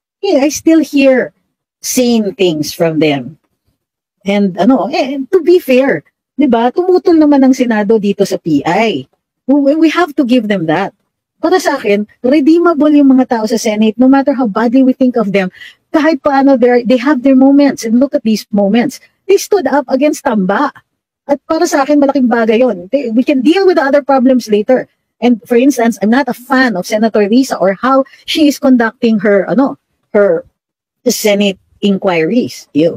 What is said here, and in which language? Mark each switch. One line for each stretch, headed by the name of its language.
English: Yeah, I still hear sane things from them. And to be fair, 'di ba?
Filipino: Tumutol naman ang Senado dito sa PI.
English: We have to give them that.
Filipino: Para sa akin, redeemable yung mga tao sa Senate,
English: no matter how badly we think of them.
Filipino: Kahit paano,
English: they have their moments, and look at these moments. They stood up against Tamba.
Filipino: At para sa akin, malaking bagay yun.
English: We can deal with the other problems later. And for instance, I'm not a fan of Senator Risa or how she is conducting her Senate inquiries.